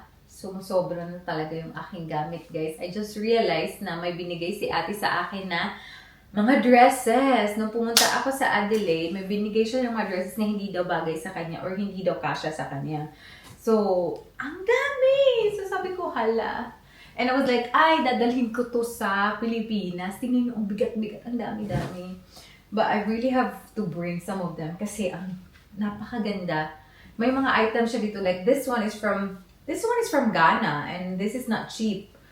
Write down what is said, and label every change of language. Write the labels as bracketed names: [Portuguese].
[Filipino] Sumusobra na talaga yung aking gamit, guys. [English] I just realized [Filipino] na may binigay si ate sa akin na mga dresses. Nung pumunta ako sa Adelaide, may binigay siya ng mga dresses na hindi daw bagay sa kanya or hindi daw kasya sa kanya. So, ang dami! So, sabi ko, hala. [English] And I was like, [Filipino] ay, dadalhin ko to sa Pilipinas. Tingnan nyo, ang bigat-bigat, ang dami-dami. [English] But I really have to bring some of them [Filipino] kasi ang napakaganda. May mga items siya dito. [English] Like, this one is from Ghana and this is not cheap.